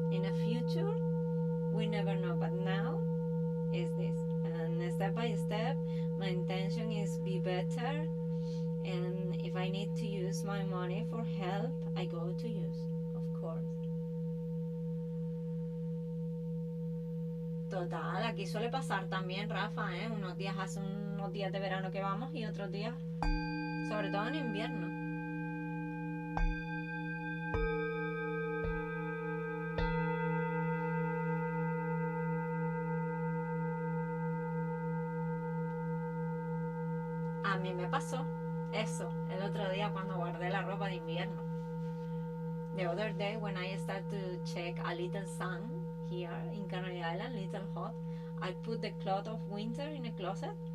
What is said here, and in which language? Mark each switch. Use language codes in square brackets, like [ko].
[en] In the future, we never know, but now is this. And step by step, my intention is be better. And if I need to use my money for help, I go to use, of course. [es] Total, aquí suele pasar también, Rafa, ¿eh? Unos días hace unos días de verano que vamos y otros días, sobre todo en invierno. A mí me pasó eso el otro día cuando guardé la ropa de invierno. [en] The other day when I start to check a little sun here in Canary Island, little hot, I put the cloth of winter in a closet.